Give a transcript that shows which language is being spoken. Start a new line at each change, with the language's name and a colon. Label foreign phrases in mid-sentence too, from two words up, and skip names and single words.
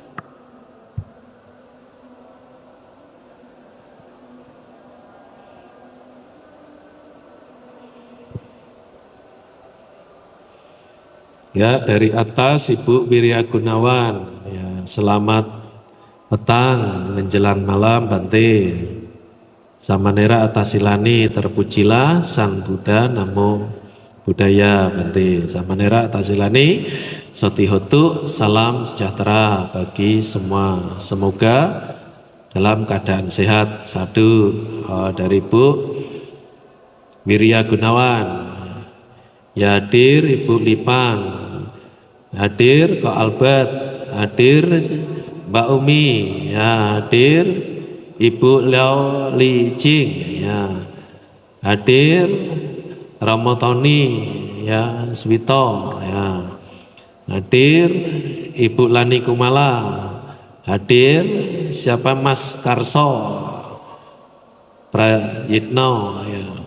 Indonesian: Ya, dari atas Ibu Wirya Gunawan, ya, selamat petang menjelang malam Bante. Samanera Atasilani, terpujilah Sang Buddha,
Pali: Namo Buddhaya
Indonesian: Bante. Samanera Atasilani, Sotihotu, salam sejahtera bagi semua. Semoga dalam keadaan sehat. Sadu dari Ibu Wirya Gunawan. Ya, hadir Ibu Lipang, hadir Kok Albert, hadir Mbak Umi, ya, hadir Ibu Leo Li Jing, ya, hadir Romo Tony, ya, Swito, ya, hadir Ibu Lani Kumala, hadir siapa Mas Karso Prayitno, ya.